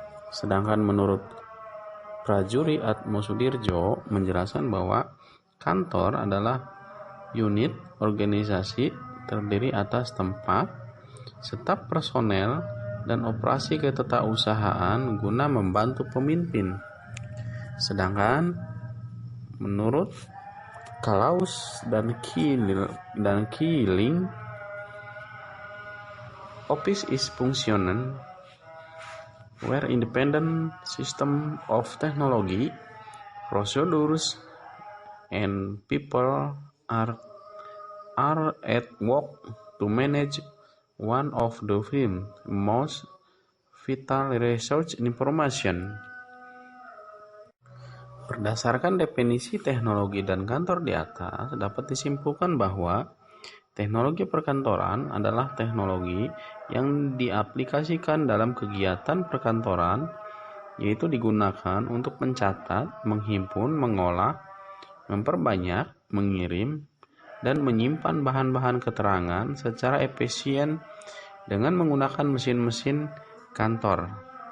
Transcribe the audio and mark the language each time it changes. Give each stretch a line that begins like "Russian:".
Indonesian: Sedangkan menurut Prajuri Atmosudirjo menjelaskan bahwa kantor adalah unit organisasi terdiri atas tempat, staf personel, dan operasi ketetausahaan guna membantu pemimpin. Sedangkan menurut Klaus dan Killing,
English: office is function where independent system of technology, procedures, and people are at work to manage one of the most vital research information.
Indonesian: Berdasarkan definisi teknologi dan kantor di atas, dapat disimpulkan bahwa teknologi perkantoran adalah teknologi yang diaplikasikan dalam kegiatan perkantoran, yaitu digunakan untuk mencatat, menghimpun, mengolah, memperbanyak, mengirim, dan menyimpan bahan-bahan keterangan secara efisien dengan menggunakan mesin-mesin kantor.